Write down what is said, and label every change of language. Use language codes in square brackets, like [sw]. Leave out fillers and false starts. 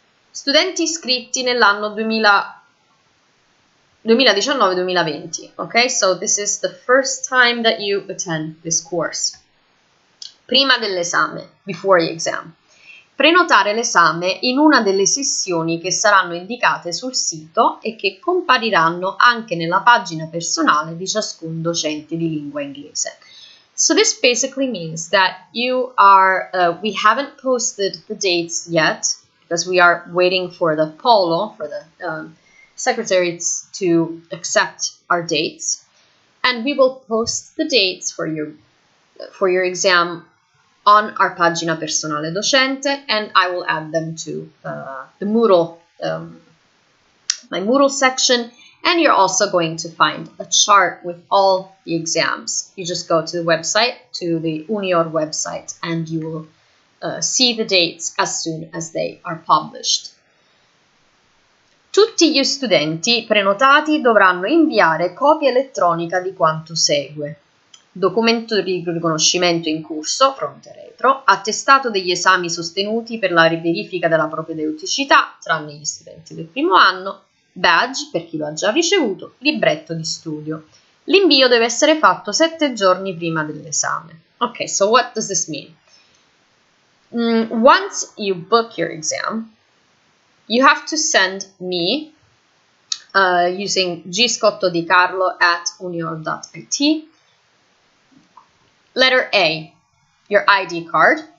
[it] Studenti iscritti nell'anno 2019-2020. [en] Okay, so this is the first time that you attend this course. [it] Prima dell'esame, [en] before the exam. [it] Prenotare l'esame in una delle sessioni che saranno indicate sul sito e che compariranno anche nella pagina personale di ciascun docente di lingua inglese. [en] So this basically means that you are, we haven't posted the dates yet because we are waiting for the polo, for the secretaries to accept our dates. And we will post the dates for your exam on our [it] pagina personale docente, [en] and I will add them to the Moodle, my Moodle section. And you're also going to find a chart with all the exams. You just go to the website, to the Unior website, and you will see the dates as soon as they are published. [it] Tutti gli studenti prenotati dovranno inviare copia elettronica di quanto segue: documento di riconoscimento in corso, fronte e retro, attestato degli esami sostenuti per la verifica della propedeuticità, tranne gli studenti del primo anno, badge per chi lo ha già ricevuto, libretto di studio. L'invio deve essere fatto 7 giorni prima dell'esame. [en] Ok, so what does this mean? Once you book your exam, you have to send me using gscottodicarlo@unior.it. Letter A, your ID card.